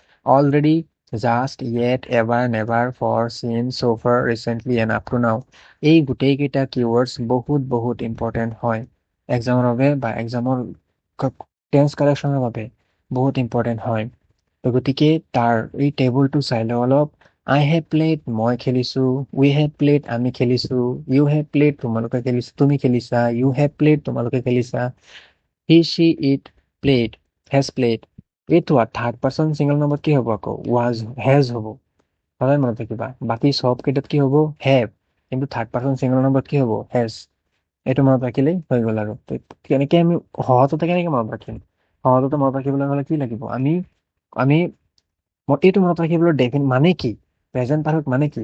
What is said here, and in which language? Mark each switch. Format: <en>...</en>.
<as>Already, just, yet, ever, never, for, চিন, চ'ফাৰ, recently and up to নাও, এই গোটেইকেইটা কিৱৰ্ডছ বহুত বহুত ইম্পৰ্টেণ্ট হয় এক্সামৰ বাবে বা এক্সামৰ টেন্স কাৰেকশ্যনৰ বাবে বহুত ইম্পৰ্টেণ্ট হয়। তো গতিকে তাৰ এই টেবুলটো চাই লওঁ অলপ।</as> <en>I have played</en> <as>মই খেলিছো,</as> <en>we have played</en> <as>আমি খেলিছো,</as> <en>you have played</en> <as>তোমালোকে খেলিছা, তুমি খেলিছা,</as> <en>you have played</en> <as>তোমালোকে খেলিছা,</as> <en>He she it played has played.</en> <as>এইটো থাৰ্ড পাৰ্চন ছিংগল নম্বৰত কি হ'ব আকৌ হেজ হ'ব। সদায় মনত ৰাখিবা বাকী চব কেইটাত কি হ'ব হেভ, কিন্তু থাৰ্ড পাৰ্চন ছিংগল নম্বৰত কি হ'ব হেজ। এইটো মনত ৰাখিলেই হৈ গ'ল। আৰু কেনেকে আমি সহজতে কেনেকে মনত ৰাখিম, সহজতে মনত ৰাখিবলৈ হ'লে কি লাগিব আমি এইটো মনত ৰাখিবলৈ মানে কি প্ৰেজেন্ট পাৰফেক্ট মানে কি।</as>